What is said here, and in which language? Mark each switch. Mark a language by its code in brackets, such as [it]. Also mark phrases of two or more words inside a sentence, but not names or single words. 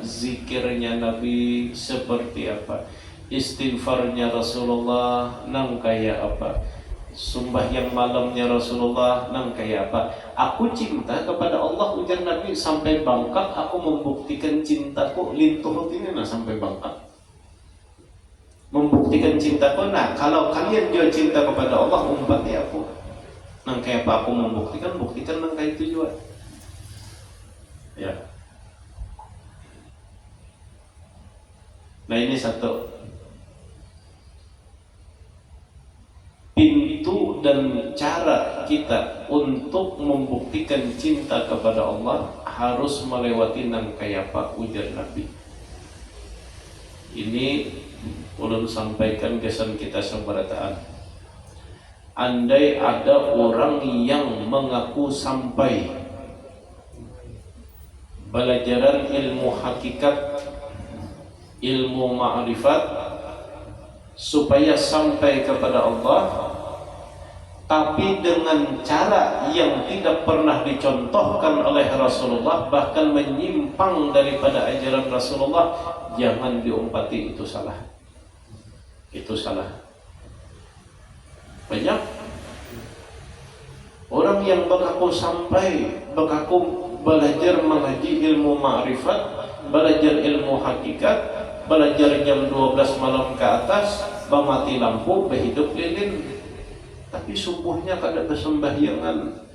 [id] Zikirnya Nabi seperti apa? Istighfarnya Rasulullah nang kayak apa? Sembahyang malamnya Rasulullah nang kayak apa? Aku cinta kepada Allah, ujar Nabi, sampai bangkak aku membuktikan cintaku lintuh ini, nah sampai bangkak membuktikan cintaku. Nah, kalau kalian juga cinta kepada Allah, umpati aku nang kayak apa aku membuktikan, buktikan nang kayak itu juga. Ya. Nah, ini satu pintu dan cara kita untuk membuktikan cinta kepada Allah, harus melewati nang kayak apa, ujar Nabi. Ini ulun sampaikan kesan kita seberataan. Andai ada orang yang mengaku sampai belajaran ilmu hakikat, ilmu ma'rifat, supaya sampai kepada Allah, tapi dengan cara yang tidak pernah dicontohkan oleh Rasulullah, bahkan menyimpang daripada ajaran Rasulullah, jangan diumpati, itu salah. Itu salah. Banyak orang yang mengaku sampai, mengaku belajar mengaji ilmu ma'rifat, belajar ilmu hakikat, belajar jam 12 malam ke atas, mati lampu, berhidup lilin, tapi subuhnya kada bersembahyangan.